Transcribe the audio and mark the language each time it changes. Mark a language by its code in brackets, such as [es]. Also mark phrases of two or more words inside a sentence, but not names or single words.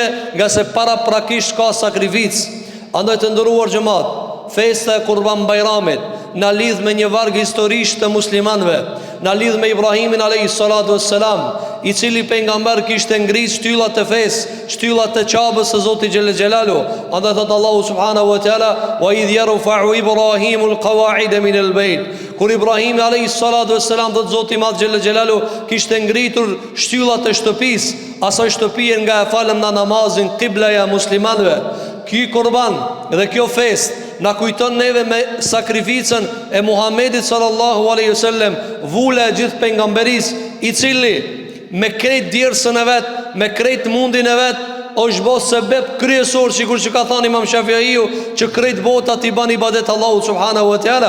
[sq] Nga se paraprakisht ka sakrificë. Andaj të nderuar xhamat, festa e Kurban Bajramit na lidh me një varg historisht të muslimanëve, na lidh me Ibrahimin [ar] عليه الصلاة والسلام, [sq] i cili pejgamber kishte ngrit shtyllat e fesë, shtyllat e Qabës së Zotit [ar] جل جلاله. [sq] Andaj thot Allahu [ar] سبحانه وتعالى: "وإذ يرفع إبراهيم القواعد من البيت." [sq] Kur Ibrahimi [ar] عليه الصلاة والسلام, [sq] thot Zoti i Madh [ar] جل جلاله, [sq] kishte ngritur shtyllat e shtëpisë, asaj shtëpie nga e falem na namazin qiblaja muslimanëve. Ky kurban dhe kjo fest na kujton neve me sakrificën e Muhamedit [ar] صلى الله عليه وسلم, [sq] vula e gjithë pejgamberisë, i cili me krejt djersën e vet, me krejt mundin e vet, është bërë sebeb kryesor, sikur që ka thënë Imam Shafiaiu, që krejt botat i bën ibadet Allahut [ar] سبحانه وتعالى.